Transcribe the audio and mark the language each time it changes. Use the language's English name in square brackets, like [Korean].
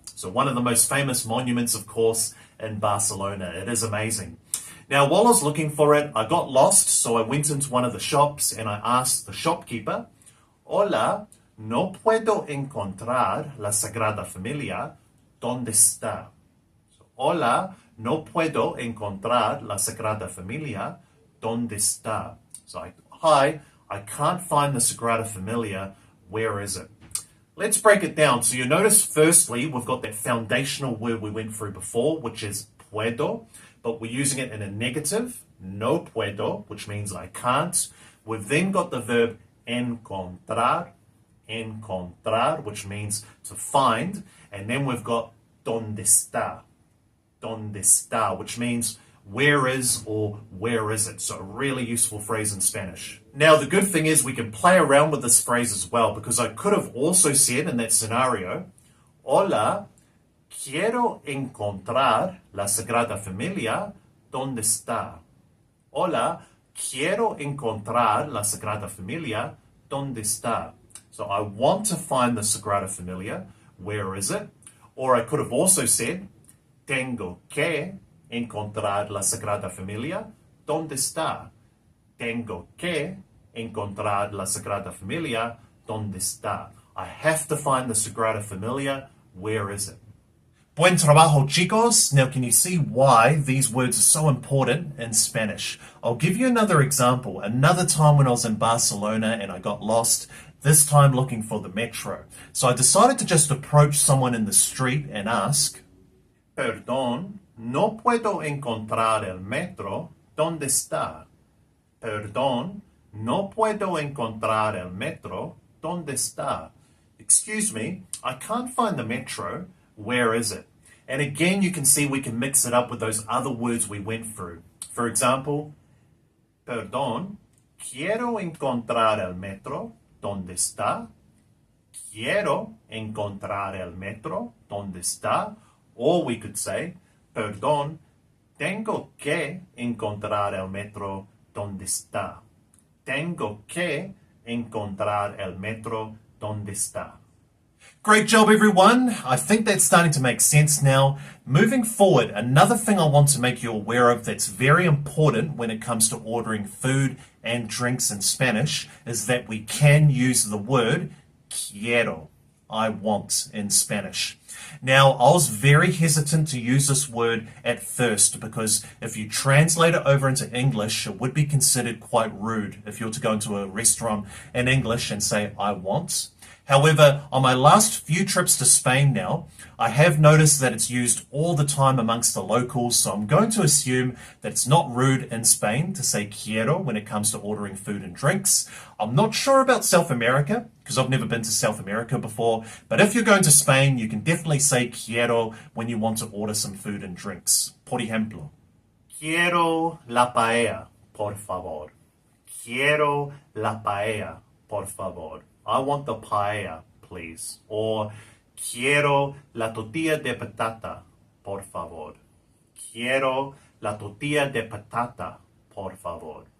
[English] So one of the most famous monuments, of course, in Barcelona. It is amazing. Now, while I was looking for it, I got lost, so I went into one of the shops and I asked the shopkeeper, [Spanish] Hola, no puedo encontrar la Sagrada Familia. ¿Dónde está? So, Hola, no puedo encontrar la Sagrada Familia. ¿Dónde está? [English] So, hi, I can't find the Sagrada Familia. Where is it? Let's break it down. So you notice, firstly, we've got that foundational word we went through before, which is puedo, but we're using it in a negative, no puedo, which means I can't. We've then got the verb encontrar, which means to find. And then we've got dónde está, which means where is or where is it. So a really useful phrase in Spanish. Now, the good thing is we can play around with this phrase as well, because I could have also said in that scenario, [Spanish] Hola, quiero encontrar la Sagrada Familia. ¿Dónde está? Hola, quiero encontrar la Sagrada Familia. ¿Dónde está? [English] So I want to find the Sagrada Familia. Where is it? Or I could have also said, [Spanish] Tengo que encontrar la Sagrada Familia. ¿Dónde está? Tengo que encontrar la Sagrada Familia. ¿Dónde está? [English] I have to find the Sagrada Familia. Where is it? [Spanish] Buen trabajo, chicos. [English] Now, can you see why these words are so important in Spanish? I'll give you another example. Another time when I was in Barcelona and I got lost, this time looking for the metro. So I decided to just approach someone in the street and ask, [Spanish] Perdón, no puedo encontrar el metro. ¿Dónde está? Perdón, no puedo encontrar el metro. ¿Dónde está? [English] Excuse me, I can't find the metro. Where is it? And again, you can see we can mix it up with those other words we went through. For example, [Spanish] Perdón, quiero encontrar el metro. ¿Dónde está? Quiero encontrar el metro. ¿Dónde está? [English] Or we could say, [Spanish] Perdón, tengo que encontrar el metro. ¿Dónde está? Tengo que encontrar el metro. ¿Dónde está? [English] Great job, everyone. I think that's starting to make sense now. Moving forward, another thing I want to make you aware of that's very important when it comes to ordering food and drinks in Spanish is that we can use the word quiero, I want, in Spanish. Now, I was very hesitant to use this word at first because if you translate it over into English, it would be considered quite rude if you were to go into a restaurant in English and say, I want. However, on my last few trips to Spain now, I have noticed that it's used all the time amongst the locals, so I'm going to assume that it's not rude in Spain to say quiero when it comes to ordering food and drinks. I'm not sure about South America, because I've never been to South America before, but if you're going to Spain, you can definitely say quiero when you want to order some food and drinks. [Spanish] Por ejemplo, quiero la paella, por favor. Quiero la paella, por favor. [English] I want the paella, please. [Spanish] Or, quiero la tortilla de patata, por favor. Quiero la tortilla de patata, por favor.